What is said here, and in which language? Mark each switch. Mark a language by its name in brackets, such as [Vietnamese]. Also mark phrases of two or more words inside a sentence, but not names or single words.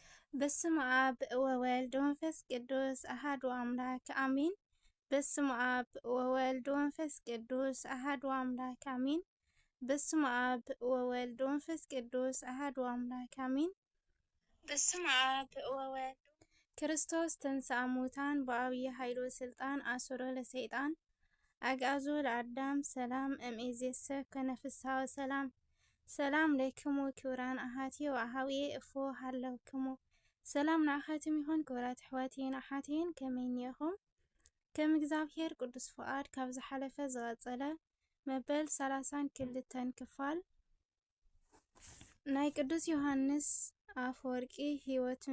[Geez] በስመ አብ ወወልድ ወመንፈስ ቅዱስ አሐዱ አምላክ አሜን። በስመ አብ ወወልድ ወመንፈስ ቅዱስ አሐዱ አምላክ አሜን። በስመ አብ ወወልድ ወመንፈስ ቅዱስ አሐዱ አምላክ አሜን። በስመ አብ ወወልድ ክርስቶስ ተንሥአ እሙታን በዐቢይ ኃይሉ ወሥልጣን አሰሮ ለሰይጣን አግዓዞ ለአዳም ሰላም እምይእዜሰ ኮነ ፍስሐ ወሰላም። ሰላም ለክሙ ክቡራን አሐትየ ወአኀውየ እፎ ሃለውክሙ [Tigrinya] ሰላም ንኣኻትም ይኹን ክቡራት ኣሕዋትየን ኣሓትየን ከመይ እኒአኹም? ከም እግዚአብሔር ቅዱስ ፍቃድ ካብ ዝሓለፈ ዝቐፀለ መበል 32 ክፋል ናይ ቅዱስ ዮሃንስ አፈወርቂ ህይወቱን